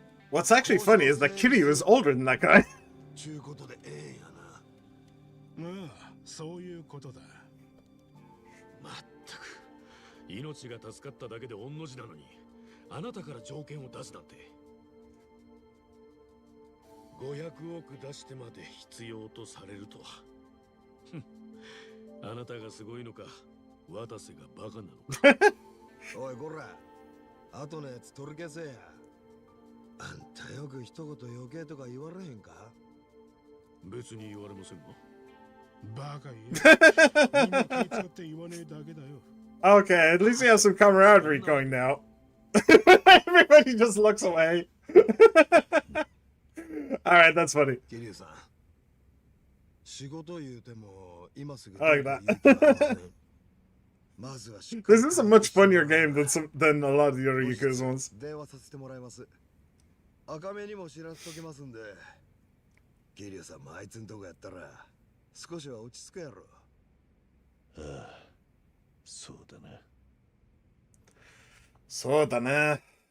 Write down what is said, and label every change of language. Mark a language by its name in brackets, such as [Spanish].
[English] What's actually funny is that Kiryu is older than that guy. [Japanese] ちゅうことでええんやな。まあそういうことだ。まったく命が助かっただけで御の字なのにあなたから条件を出すなんて。 500億出してまで必要とされるとは。あなたがすごいのか渡瀬がバカなのか。おいこら、後のやつ取り消せや。あんたよく一言余計とか言われへんか？別に言われませんが。バカ言え。みんな気使って言わねえだけだよ。 [English] Okay, at least we have some camaraderie going now. Everybody just looks away. Alright, that's funny. [Japanese] 桐生さん、仕事言うても今すぐ [English] I like that. [Japanese] どこ行きません。まずはしっかり [English] This is a much funnier game than a lot of the other Yakuza ones. [Japanese] 電話させてもらいます。赤目にも知らせときますんで。桐生さんもあいつんとこやったら少しは落ち着くやろ。ああ、そうだな。そうだね。